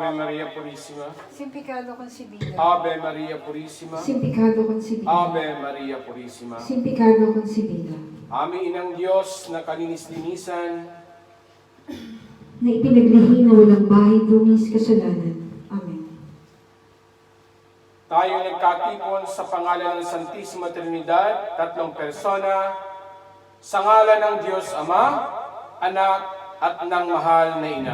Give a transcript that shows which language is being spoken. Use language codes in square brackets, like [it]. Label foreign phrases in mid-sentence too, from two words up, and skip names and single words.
[es] Maria Purísima. Sin pecado concebida. Ave Maria Purísima. Sin pecado concebida. Ave Maria Purísima. Sin pecado concebida. [tl] Aming Inang Diyos na kalinis-linisan, Na ipinaglihi na walang bahid lumis kasalanan. Amen. tayo nagkatipon sa pangalan ng Santisima Trinidad, tatlong persona, sa ngalan ng Diyos Ama, Anak, at ng Mahal na Ina.